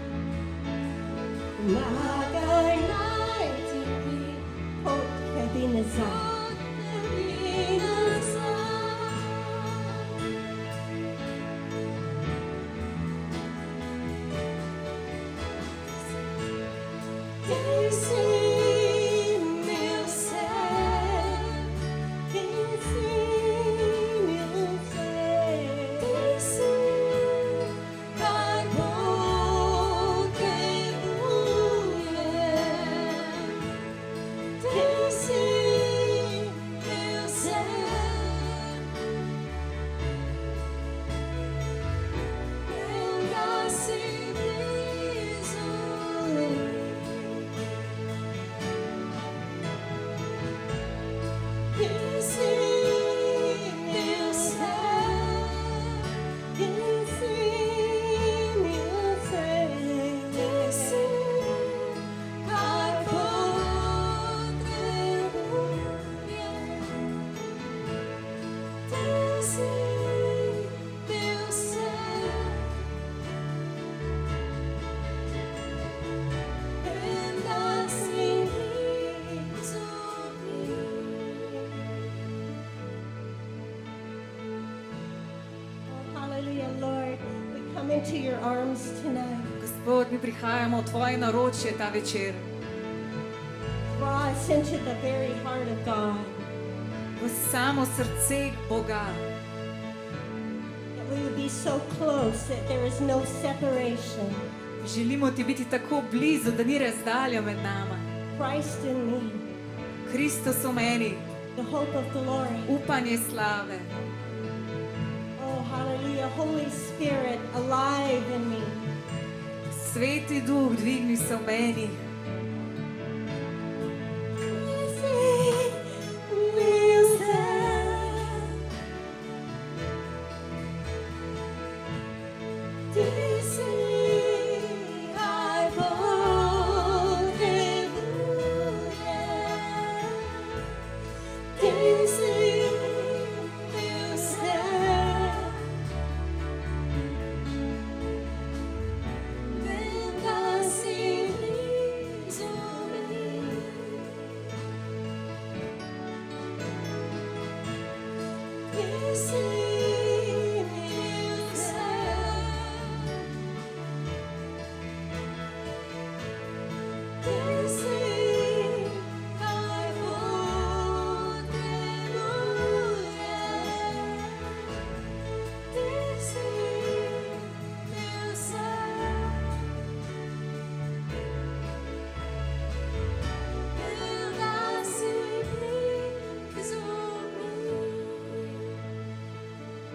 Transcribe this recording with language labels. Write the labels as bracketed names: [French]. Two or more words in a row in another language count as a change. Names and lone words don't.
[Slovenian] Pomagaj najti mi. Pot tebi nazaj. tebi nazaj. Ti si mil sen, Ti si mil sen. ti si kaj potrebujem. Ti si mil sen, premda si blizu. Ti si mil sen, Ti si mil sen. ti si kaj potrebujem. Ti si mil sen, premda si blizu mi. [English] Oh, hallelujah, Lord. We come into your arms tonight. [Slovenian] Gospod, mi prihajamo v Tvoje naročje ta večer, [English] Draw us into the very heart of God. [Slovenian] v samo srce Boga, [English] That we would be so close that there is no separation. [Slovenian] želimo Ti biti tako blizu, da ni razdalja med nama. [English] Christ in me, [Slovenian] Kristus v meni, [English] the hope of glory. [Slovenian] upanje slave. [English] Oh, hallelujah. Holy Spirit, alive in me. [Slovenian] Sveti Duh, dvigni se v meni. Mil sen. Ti si kaj potrebujem. Ti si mil sen, vem da si blizu mi. Ti si mil sen, ti si kaj potrebujem. Ti si mil sen, vem da si blizu mi.